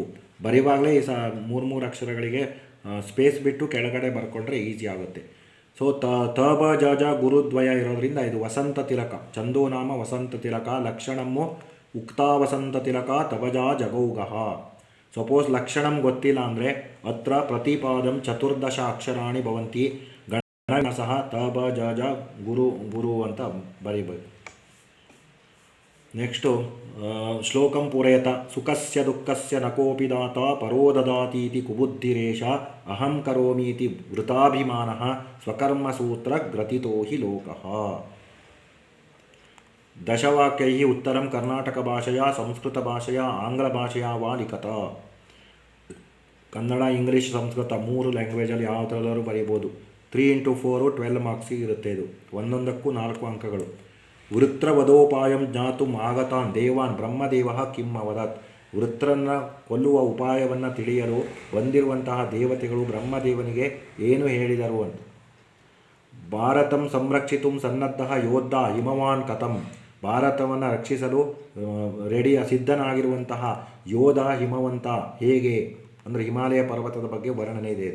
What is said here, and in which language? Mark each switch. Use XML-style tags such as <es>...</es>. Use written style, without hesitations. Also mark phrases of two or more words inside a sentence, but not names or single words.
<kn>ಬರೀವಾಗಲೇ ಈ 3 ಅಕ್ಷರಗಳಿಗೆ ಸ್ಪೇಸ್ ಬಿಟ್ಟು ಕೆಳಗಡೆ ಬರ್ಕೊಂಡ್ರೆ ಈಸಿ ಆಗುತ್ತೆ. ಸೊ ತ ಬ ಜ ಜ ಗುರುದ್ವಯ ಇರೋದ್ರಿಂದ ಇದು ವಸಂತ ತಿಲಕ,</kn> <sa>ಛಂದೋ ನಾಮ ವಸಂತ ತಿಲಕ. ಲಕ್ಷಣಮ್ಮು ಉಕ್ತಾ ವಸಂತ ತಿಲಕ ತಬಜಾ ಜಗೌಗಃ.</sa> <kn>ಸಪೋಸ್ ಲಕ್ಷಣಂ ಗೊತ್ತಿಲ್ಲ ಅಂದರೆ</kn> <sa>ಅತ್ರ ಪ್ರತಿಪಾದಂ 14 ಅಕ್ಷರಾಣಿ ಭವಂತಿ.</sa> <kn>ಗಣ ಸಹ ತ ಬ ಜ ಜ ಗುರು ಅಂತ ಬರೀಬೇಕು.</kn> <sa>ನೆಕ್ಸ್ಟು ಶ್ಲೋಕಂ ಪೂರಯತ. ಸುಖಸ್ಯ ದುಃಖಸ್ಯ ನ ಕೋಪಿ ದಾತ ಪರೋ ದದಾತೀತಿ ಕುಬುದ್ಧಿರೇಷ ಅಹಂ ಕರೋಮೀತಿ ವೃತಾಭಿಮಾನಃ ಸ್ವಕರ್ಮಸೂತ್ರ ಗ್ರಥಿತೋ ಹಿ ಲೋಕಃ. ದಶವಾಕ್ಯೈಃ ಉತ್ತರಂ ಕರ್ನಾಟಕ ಭಾಷೆಯ ಸಂಸ್ಕೃತ ಭಾಷೆಯ ಆಂಗ್ಲ ಭಾಷೆಯ ವಾ ಲಿಖತ.</sa> <kn>ಕನ್ನಡ, ಇಂಗ್ಲೀಷ್, ಸಂಸ್ಕೃತ 3 ಲ್ಯಾಂಗ್ವೇಜಲ್ಲಿ ಯಾವ ಥರದವರು ಬರೀಬೋದು. 3 × 4 12 ಮಾರ್ಕ್ಸಿಗೆ ಇರುತ್ತೆ. ಇದು ಒಂದೊಂದಕ್ಕೂ 4 ಅಂಕಗಳು.</kn> <sa>ವೃತ್ರವಧೋಪಾಯಂ ಜ್ಞಾತುಂ ಆಗತಾನ್ ದೇವಾನ್ ಬ್ರಹ್ಮದೇವ ಕಿಂ ಅವದತ್.</sa> <kn>ವೃತ್ರನ ಕೊಲ್ಲುವ ಉಪಾಯವನ್ನು ತಿಳಿಯಲು ಬಂದಿರುವಂತಹ ದೇವತೆಗಳು ಬ್ರಹ್ಮದೇವನಿಗೆ ಏನು ಹೇಳಿದರು ಅಂತ.</kn> <sa>ಭಾರತಂ ಸಂರಕ್ಷಿತುಂ ಸನ್ನದ್ಧ ಯೋದ್ಧ ಹಿಮವಾನ್ ಕಥಂ.</sa> <kn>ಭಾರತವನ್ನು ರಕ್ಷಿಸಲು ಸಿದ್ಧನಾಗಿರುವಂತಹ ಯೋಧ ಹಿಮವಂತ ಹೇಗೆ ಅಂದರೆ ಹಿಮಾಲಯ ಪರ್ವತದ ಬಗ್ಗೆ ವರ್ಣನೆ ಇದೆ.</kn>